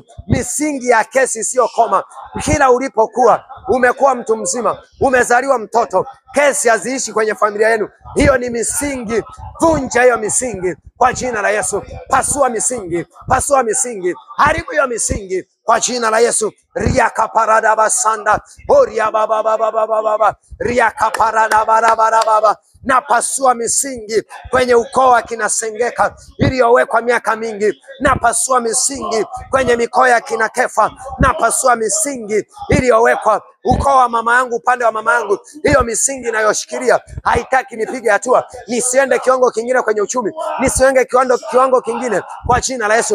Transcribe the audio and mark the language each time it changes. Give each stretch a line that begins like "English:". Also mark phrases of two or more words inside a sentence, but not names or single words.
Swahili: Misingi ya kesi sio koma. Kila ulipokuwa umekuwa mtu mzima, umezaliwa mtoto, kesi haziishi kwenye familia yenu. Hiyo ni misingi, vunja hiyo misingi kwa jina la Yesu. Pasua misingi, pasua misingi, haribu hiyo misingi kwa jina la Yesu. Ria kaparada basanda, oria baba baba baba baba, ria kaparada barabara baba. Na pasua misingi kwenye ukoo wa kina Sengeka iliyowekwa miaka mingi. Na pasua misingi kwenye mikoa ya kina Kefa. Na pasua misingi iliyowekwa ukoo wa mama yangu, upande wa mama yangu. Hiyo misingi inayoshikilia haitaki nipige hatua, nisiende kiwango kingine kwenye uchumi, nisiende kiwango kingine kwa jina la Yesu.